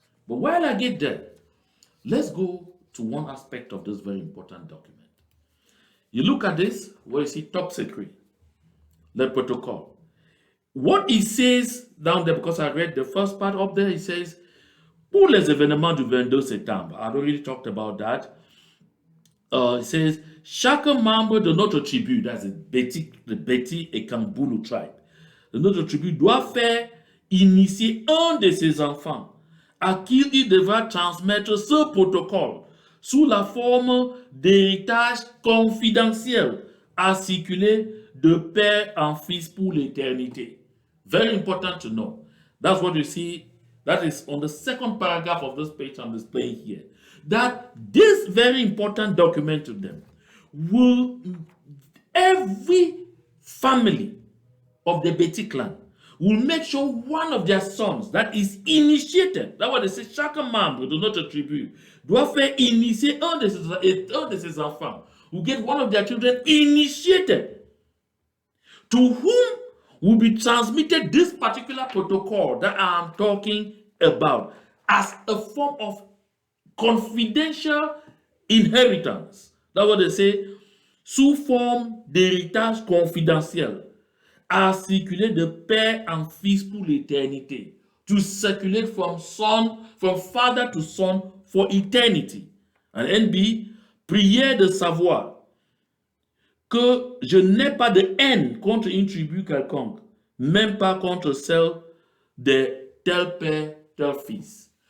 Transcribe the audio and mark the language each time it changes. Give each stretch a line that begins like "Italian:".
English: But while I get there, let's go to one aspect of this very important document. You look at this, where you see top secret, the protocol. What he says down there, because I read the first part up there, he says,
French: pour les événements du 22 septembre.
English: I've already talked about that. It says,
French: chaque membre de notre tribu,
English: that's the Beti et Kambulu tribe,
French: de notre tribu doit faire initier un de ses enfants à qui il devra transmettre ce protocole sous la forme d'héritage confidentiel à circuler de père en fils pour l'éternité.
English: Very important to know. That's what you see. That is on the second paragraph of this page I'm displaying here. That this very important document to them will, every family of the Beti clan will make sure one of their sons that is initiated, that's what they say,
French: chaque membre de notre tribu doit faire initier un de ses enfants,
English: will get one of their children initiated, to whom will be transmitted this particular protocol that I am talking about as a form of confidential inheritance. That's what they say,
French: sous forme d'héritage confidentiel, à circuler de père en fils pour l'éternité.
English: To circulate from father to son for eternity.
French: And NB, prière de savoir que je n'ai pas de haine contre une tribu quelconque, même pas contre celle de tel père, tel fils.